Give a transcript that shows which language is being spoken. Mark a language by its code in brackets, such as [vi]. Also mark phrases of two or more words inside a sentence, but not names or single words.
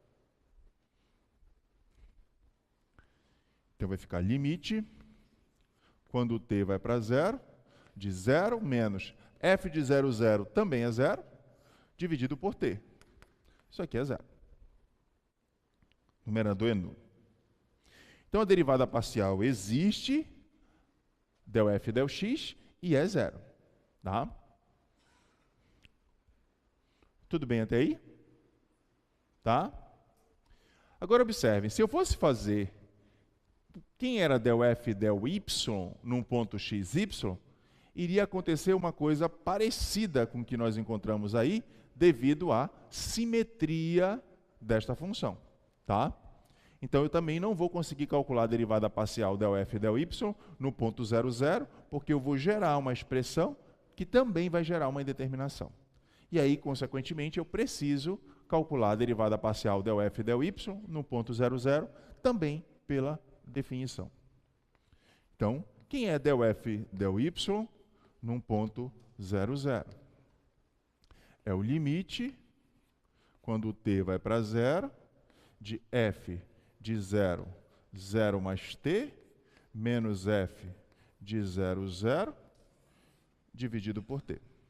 [pt] Então vai ficar limite, quando o t vai para 0, de 0 menos f de 0, 0 também é 0, dividido por t. Isso aqui é 0. O numerador é nulo. Então a derivada parcial existe, del f del x, e é 0. Tá? Tudo bem até aí? Tá? Agora observem, se eu fosse fazer quem era del f del y num ponto xy, iria acontecer uma coisa parecida com o que nós encontramos aí, devido à simetria desta função. Tá? Então eu também não vou conseguir calcular a derivada parcial del f del y no ponto 0, 0, porque eu vou gerar uma expressão que também vai gerar uma indeterminação. E aí, consequentemente, eu preciso calcular a derivada parcial del f del y no ponto 0, 0, também pela definição. Então, quem é del f del y num ponto 0, 0? É o limite, quando o t vai para 0, de f de 0, 0 mais t, menos f de 0, 0, dividido por t.